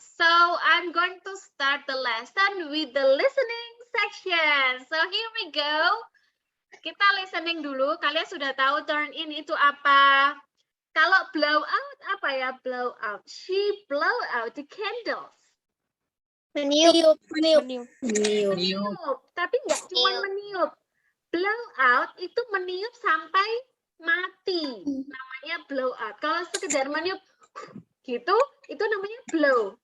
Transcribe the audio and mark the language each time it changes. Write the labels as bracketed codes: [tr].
[en] So I'm going to start the lesson with the listening section. So here we go. [id] Kita listening dulu. Kalian sudah tahu turn in itu apa? Kalau blow out apa ya? Blow out. [en] She blow out the candles. [id] Meniup. Meniup. Tapi nggak cuma meniup. Blow out itu meniup sampai mati. Namanya blow out. Kalau sekedar meniup gitu, itu namanya blow.